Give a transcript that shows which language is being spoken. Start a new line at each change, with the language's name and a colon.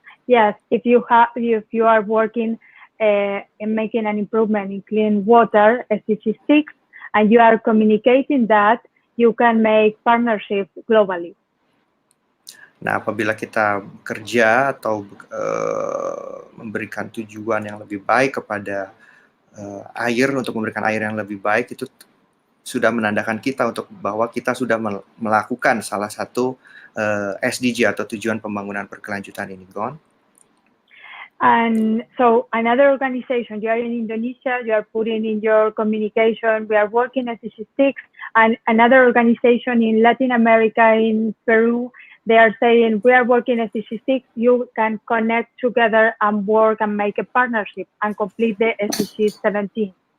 English: Yes, if you are working in making an improvement in clean water, SDG 6, and you are communicating that, you can make partnerships globally.
Indonesian: Nah, apabila kita bekerja atau memberikan tujuan yang lebih baik kepada air, untuk memberikan air yang lebih baik, itu sudah menandakan kita untuk bahwa kita sudah melakukan salah satu SDG atau tujuan pembangunan berkelanjutan ini.
English: Go on. And so another organization, you are in Indonesia, you are putting in your communication, we are working at SDG 6, and another organization in Latin America, in Peru, they are saying, we are working at SDG 6, you can connect together and work and make a partnership and complete the SDG 17.